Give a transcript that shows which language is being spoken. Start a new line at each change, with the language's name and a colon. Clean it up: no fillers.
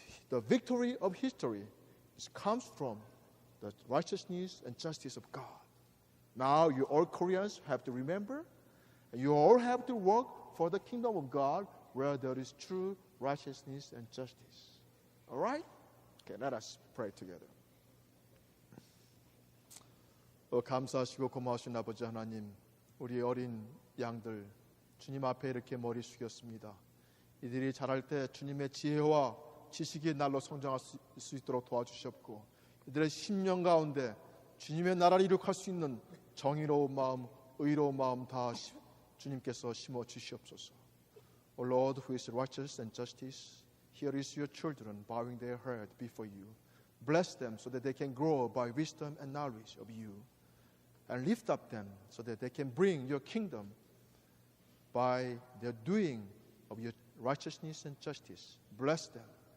English: The victory of history comes from the righteousness and justice of God. Now you all Koreans have to remember, and you all have to work for the kingdom of God where there is true righteousness and justice. All right? Okay, let us pray together.
Korean: 감사하시고 고마우신 아버지 하나님, 우리 어린 양들 주님 앞에 이렇게 머리 숙였습니다. 이들이 자랄 때 주님의 지혜와 지식의 날로 성장할 수 있도록 도와주시옵고, 이들의 심령 가운데 주님의 나라를 이룩할 수 있는 정의로운 마음, 의로운 마음 다 주님께서 심어 주시옵소서.
English: O Lord, who is righteous and justice, here is your children bowing their head before you. Bless them so that they can grow by wisdom and knowledge of you. And lift up them so that they can bring your kingdom by their doing of your righteousness and justice. Bless them.